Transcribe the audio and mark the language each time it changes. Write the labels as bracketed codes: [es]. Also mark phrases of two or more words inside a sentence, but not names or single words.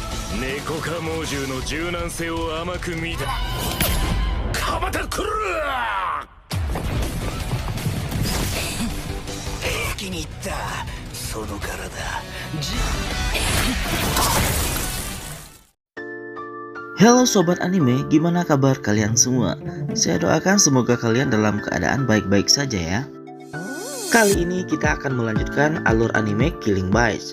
[ja] 猫科猛獣の柔軟性を甘く見た。かまたくる。気に入ったその体。 [id] Halo sobat anime, gimana kabar kalian semua? Saya doakan semoga kalian dalam keadaan baik-baik saja ya. Kali ini kita akan melanjutkan alur anime Killing Bites.